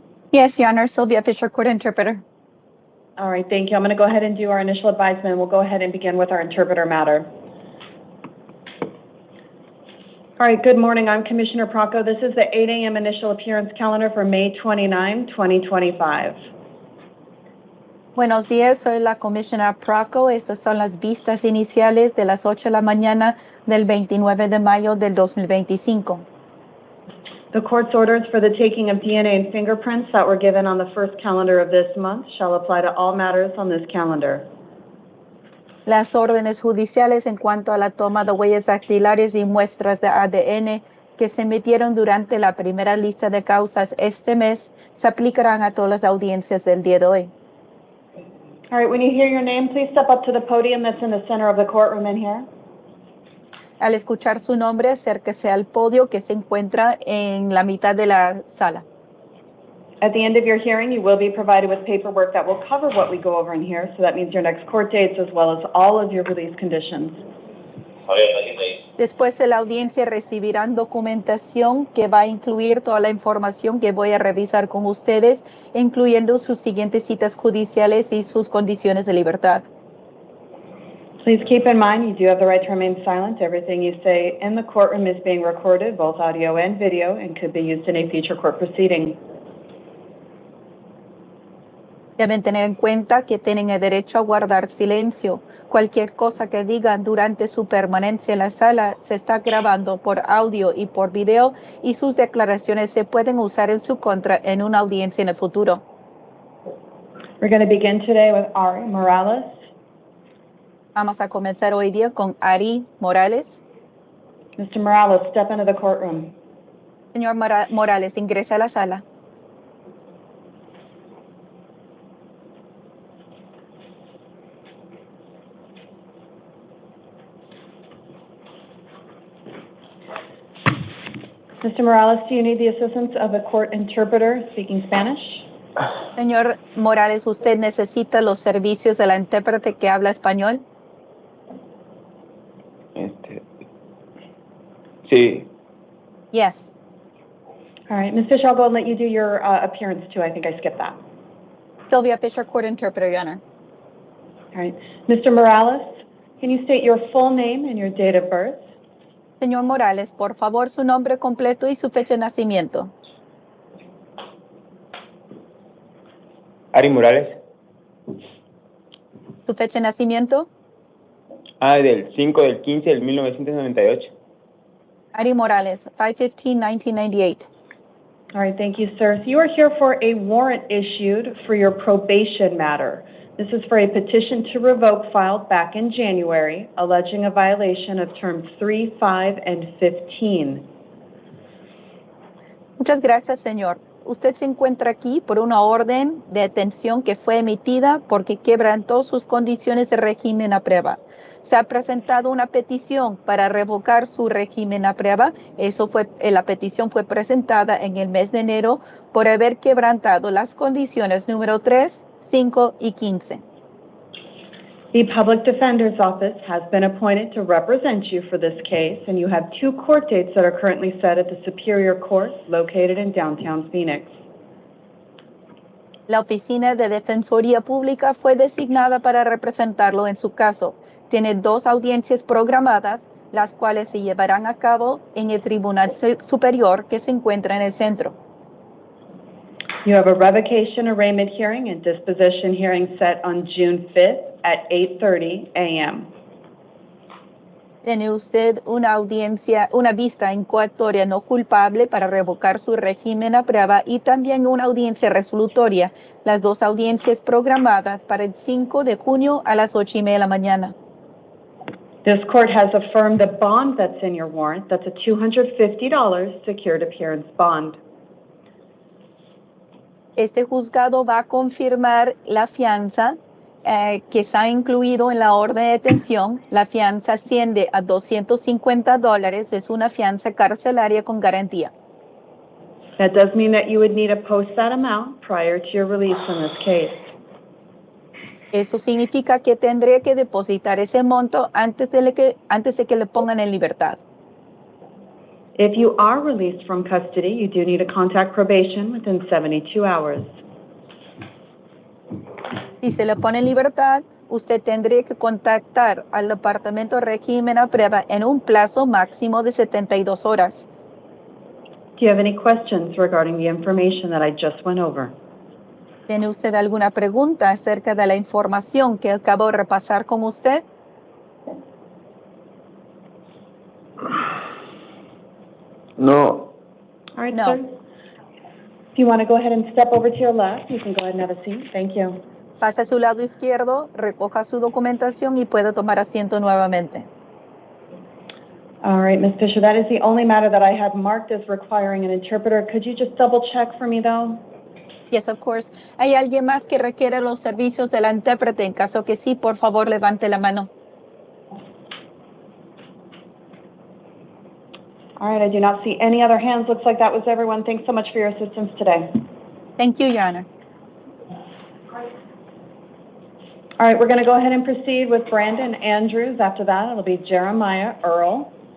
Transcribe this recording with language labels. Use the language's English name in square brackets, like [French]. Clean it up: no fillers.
[English] Yes, Your Honor, Sylvia Fisher, court interpreter. All right, thank you. I'm going to go ahead and do our initial advisement. We'll go ahead and begin with our interpreter matter. All right, good morning. I'm Commissioner Procco. This is the 8 a.m. initial appearance calendar for May 29, 2025. [Spanish] Buenos días, soy la Commissioner Procco. Estas son las vistas iniciales de las 8 de la mañana del 29 de mayo del 2025. [English] The court's orders for the taking of DNA and fingerprints that were given on the first calendar of this month shall apply to all matters on this calendar. [Spanish] Las órdenes judiciales en cuanto a la toma de huellas dactilares y muestras de ADN que se emitieron durante la primera lista de causas este mes se aplicarán a todas las audiencias del día de hoy. [English] All right, when you hear your name, please step up to the podium that's in the center of the courtroom in here. [Spanish] Al escuchar su nombre, acérquese al podio que se encuentra en la mitad de la sala. [English] At the end of your hearing, you will be provided with paperwork that will cover what we go over in here. So that means your next court dates as well as all of your release conditions. [Spanish] Después de la audiencia recibirán documentación que va a incluir toda la información que voy a revisar con ustedes, incluyendo sus siguientes citas judiciales y sus condiciones de libertad. [English] Please keep in mind you do have the right to remain silent. Everything you say in the courtroom is being recorded, both audio and video, and could be used in a future court proceeding. [Spanish] Deben tener en cuenta que tienen el derecho a guardar silencio. Cualquier cosa que digan durante su permanencia en la sala se está grabando por audio y por video y sus declaraciones se pueden usar en su contra en una audiencia en el futuro. [English] We're going to begin today with Ari Morales. [Spanish] Vamos a comenzar hoy día con Ari Morales. [English] Mr. Morales, step into the courtroom. [Spanish] Señor Morales, ingrese a la sala. [English] Mr. Morales, do you need the assistance of a court interpreter speaking Spanish? [Spanish] Señor Morales, ¿usted necesita los servicios de la intérprete que habla español? Sí. [English] Yes. All right, Ms. Fisher, I'll go and let you do your appearance too. I think I skipped that. Sylvia Fisher, court interpreter, Your Honor. All right. Mr. Morales, can you state your full name and your date of birth? [Spanish] Señor Morales, por favor, su nombre completo y su fecha de nacimiento. Ari Morales. ¿Su fecha de nacimiento? Del 5 del 15 del 1998. [English] Ari Morales, 5/15/1998. All right, thank you, sir. So you are here for a warrant issued for your probation matter. This is for a petition to revoke filed back in January, alleging a violation of terms 3, 5, and 15. [Spanish] Muchas gracias, señor. Usted se encuentra aquí por una orden de detención que fue emitida porque quebrantó sus condiciones de régimen a prueba. Se ha presentado una petición para revocar su régimen a prueba. La petición fue presentada en el mes de enero por haber quebrantado las condiciones número 3, 5 y 15. [English] The Public Defender's Office has been appointed to represent you for this case, and you have 2 court dates that are currently set at the Superior Court located in downtown Phoenix. [Spanish] La Oficina de Defensoría Pública fue designada para representarlo en su caso. Tiene 2 audiencias programadas, las cuales se llevarán a cabo en el Tribunal Superior que se encuentra en el centro. [English] You have a revocation arraignment hearing and disposition hearing set on June 5th at 8:30 a.m. [Spanish] Tiene usted una vista incoatoria no culpable para revocar su régimen a prueba y también una audiencia resolutoria, las 2 audiencias programadas para el 5 de junio a las 8:30 de la mañana. [English] This court has affirmed the bond that's in your warrant. That's a $250 secured appearance bond. [Spanish] Este juzgado va a confirmar la fianza que está incluido en la orden de detención. La fianza asciende a $250. Es una fianza carcelaria con garantía. [English] That does mean that you would need to post that amount prior to your release in this case. [Spanish] Eso significa que tendré que depositar ese monto antes de que le pongan en libertad. [English] If you are released from custody, you do need to contact probation within 72 hours. [Spanish] Si se le pone en libertad, usted tendría que contactar al Departamento de Régimen a Prueba en un plazo máximo de 72 horas. [English] Do you have any questions regarding the information that I just went over? [Spanish] ¿Tiene usted alguna pregunta acerca de la información que acabo de repasar con usted? No. [English] All right, [Spanish] No. [English] sir. If you want to go ahead and step over to your left, you can go ahead and have a seat. Thank you. [Spanish] Pase a su lado izquierdo, recoja su documentación y puede tomar asiento nuevamente. [English] All right, Ms. Fisher, that is the only matter that I had marked as requiring an interpreter. Could you just double check for me, though? Yes, of course. [Spanish] ¿Hay alguien más que requiere los servicios de la intérprete? En caso que sí, por favor, levante la mano. [English] All right, I do not see any other hands. Looks like that was everyone. Thanks so much for your assistance today. Thank you, Your Honor. All right, we're going to go ahead and proceed with Brandon Andrews. After that, it'll be Jeremiah Earl.